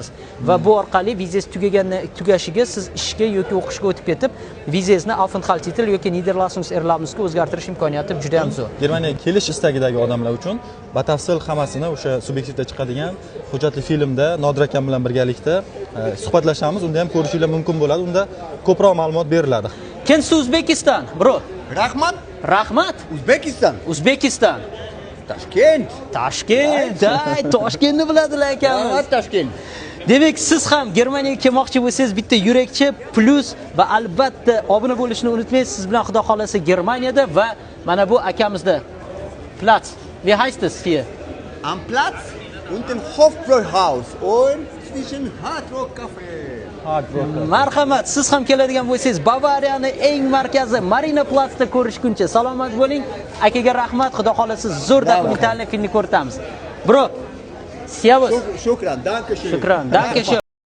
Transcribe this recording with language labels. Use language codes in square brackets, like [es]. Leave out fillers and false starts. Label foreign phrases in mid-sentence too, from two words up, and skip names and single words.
[uz] Va bu orqali vizangiz tugashiga siz ishga yoki o'qishga o'tib ketib, vizangizni Aufenthaltstitel yoki Niederlassungserlaubnisga o'zgartirish imkoniyati juda ham zo'r. Germaniyaga kelish istagidagi odamlar uchun batafsil hammasini o'sha Subyektivda chiqadigan hujjatli filmda Nodir akam bilan birgalikda suhbatlashamiz. Unda ham ko'rishingiz mumkin bo'ladi. Unda ko'proq ma'lumot beriladi. [de] Kennst du Uzbekistan, bro? [uz] Rahmat. Rahmat. Uzbekistan. Uzbekistan. Toshkent. Toshkent. Ay, Toshkentni biladilar akamiz. Toshkent. Demak, siz ham Germaniyaga kelmoqchi bo'lsangiz, bitta yurakchi plus va albatta obuna bo'lishni unutmaysiz. Siz bilan Xudo xolasa Germaniyada va mana bu akamizda Platz. [de] Wie heißt es hier? Am Platz und dem Hofbräuhaus und zwischen Hard Rock Café. [uz] Marhamat, siz ham keladigan bo'lsangiz, Bavariyani eng markazi Marina Platzda ko'rishguncha salomat bo'ling. Akaga rahmat, Xudo xolasa zo'r dokumental filmni ko'rsatamiz. [de] Bro, servus. Shukran, danke schön. Shukran, danke schön.